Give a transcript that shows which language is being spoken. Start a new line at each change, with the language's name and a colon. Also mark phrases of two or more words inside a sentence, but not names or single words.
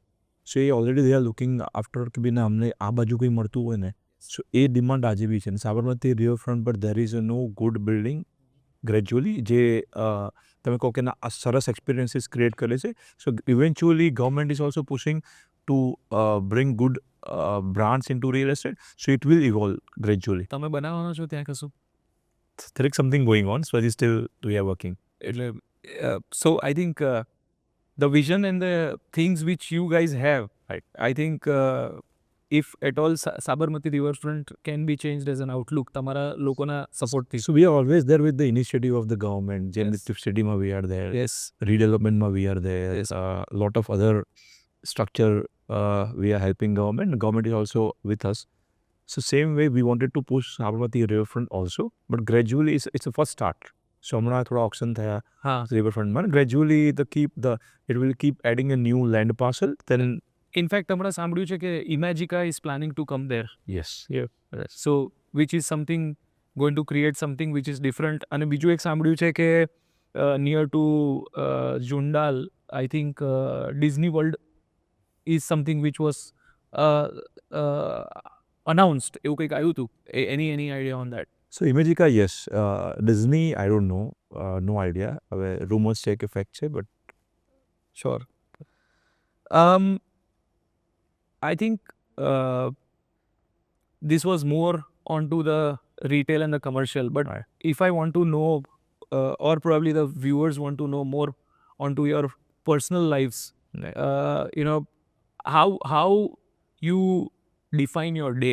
English: so they already they are looking after
Gujarati: કે ભાઈ અમને આ બાજુ કંઈ મળતું હોય ને, સો એ ડિમાન્ડ આજે બી છે. અને સાબરમતી રિવરફ્રન્ટ પર
English: there is no good building gradually
Gujarati: જે તમે કહો કે ના આ સરસ એક્સપિરિયન્સીસ ક્રિએટ કરે છે.
English: so eventually government is also pushing to bring good brands into real estate, so it will evolve gradually.
Gujarati: તમે બનાવવાનો છો ત્યાં કશું?
English: There is something going on, so we are working.
Gujarati: એટલે
English: so I think the vision and the things which you guys have, Right. I think if at all Sabarmati Riverfront can be changed as an outlook
Gujarati: તમારા લોકોના સપોર્ટથી.
English: So we are always there with the initiative of the government. Generative Stadium we are there. Yes. Redevelopment we are there. Yes. Lot of other structure we are helping government. Government is also with us. So same way we wanted to push Sabarmati Riverfront also, but gradually it's a first start.
Gujarati: So હમણાં થોડા auction થયા હા. Riverfront.
English: Gradually it will keep adding a new land parcel. Then
Gujarati: ઇનફેક્ટ હમણાં સાંભળ્યું છે કે
English: Imagica is planning to come there. yes. so which is something going to create something which is different.
Gujarati: અને બીજું એક સાંભળ્યું છે કે
English: near to Jundal I think Disney World is something which was announced.
Gujarati: એવું કંઈક આવ્યું હતું.
English: Any idea on that? So Imagica, yes. Disney, I don't know. No idea.
Gujarati: હવે rumors છે કે fact છે, but
English: Sure. I think this was more onto the retail and the commercial, but Right. if I want to know or probably the viewers want to know more onto your personal lives, you know, how you define your day.